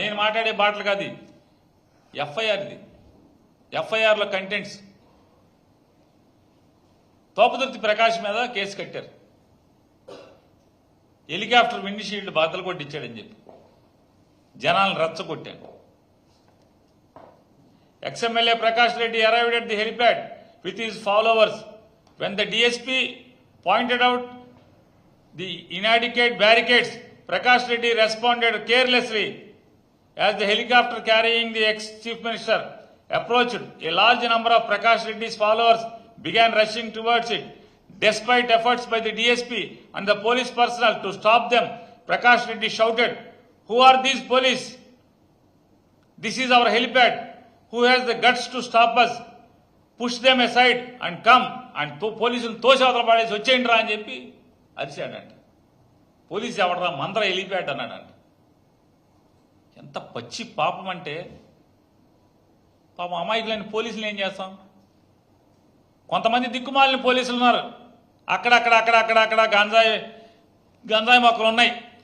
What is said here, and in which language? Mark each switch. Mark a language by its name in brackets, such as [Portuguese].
[Telugu] నేను మాట్లాడే బాటలు కాదు, ఎఫ్ఐఆర్ ఇది. ఎఫ్ఐఆర్లో కంటెంట్స్ తోపదుర్తి ప్రకాష్ మీద కేసు కట్టారు. హెలికాప్టర్ విండ్ షీల్డ్ బాధలు కొట్టించాడని చెప్పి జనాలను రెచ్చగొట్టాడు. [English] Ex MLA Prakash Reddy arrived at the helipad with his followers. When the DSP pointed out the inadequate barricades, Prakash Reddy responded carelessly. As the helicopter carrying the ex-chief minister approached, a large number of Prakash Reddy's followers began rushing towards it. Despite efforts by the DSP and the police personnel to stop them, Prakash Reddy shouted, "Who are these police? This is our helipad. Who has the guts to stop us? Push them aside and come." And [Telugu] పోలీసులు తోసేవతల పాడేసి వచ్చేయండి రా అని చెప్పి అరిచాడంట. Police ఎవడరా, మందర helipad అన్నాడంట. ఎంత పచ్చి పాపం అంటే, పాపం అమాయకులైన పోలీసులు ఏం చేస్తాం? కొంతమంది దిక్కుమాలిన పోలీసులు ఉన్నారు, అక్కడక్కడ గంజాయి మొక్కలు ఉన్నాయి.